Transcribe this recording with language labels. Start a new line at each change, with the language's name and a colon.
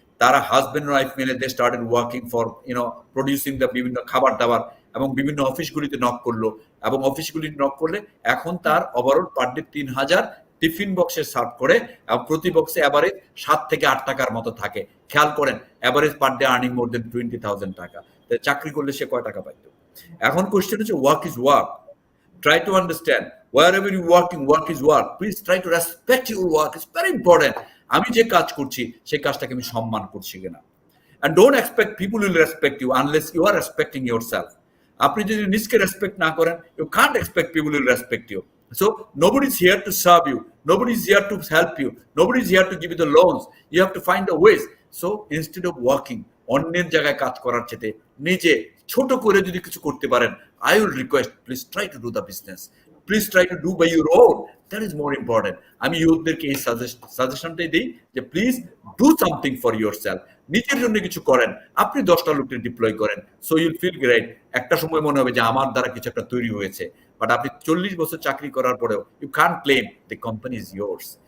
Bangla: তারা husband wife মিলে
English: they started working for producing the
Bangla: বিভিন্ন খাবার দাবার, এবং বিভিন্ন অফিসগুলিতে নক করলো, এবং অফিসগুলি নক করলে এখন তার ওভারঅল পার ডে 3000 টিফিন বক্সে সার্ভ করে, এবং প্রতি বক্সে অ্যাভারেজ 7 থেকে 8 টাকার মতো থাকে। খেয়াল করেন, অ্যাভারেজ পার ডে আর্নিং মোর দেন 20,000 টাকা। চাকরি করলে সে কয় টাকা পাইতো? এখন কোয়েশ্চেন হচ্ছে
English: Work is work. Try to understand wherever you working, work is work. Please try to respect your work. It's very important.
Bangla: আমি যে কাজ করছি সেই কাজটাকে আমি সম্মান করছি কিনা।
English: And don't expect people will respect you unless you are respecting yourself.
Bangla: আপনি যদি নিজকে রেসপেক্ট না করেন,
English: you can't expect people will respect you. So nobody is here to serve you. Nobody is here to help you. Nobody is here to give you the loans. You have to find the ways. So instead of working,
Bangla: অন্যের জায়গায় কাজ করার চেয়ে নিজে ছোট করে যদি কিছু করতে পারেন,
English: I will request, please try to do the business. Please try to do by your own. That is more important.
Bangla: আমি ইউথদেরকে এই সাজেশনটাই দিই যে
English: Please do something for yourself.
Bangla: নিজের জন্য কিছু করেন, আপনি 10টা লোককে ডিপ্লয় করেন,
English: So you'll feel great.
Bangla: একটা সময় মনে হবে যে আমার দ্বারা কিছু একটা তৈরি হয়েছে, বাট আপনি 40 বছর চাকরি করার পরেও
English: You can't claim the company is yours.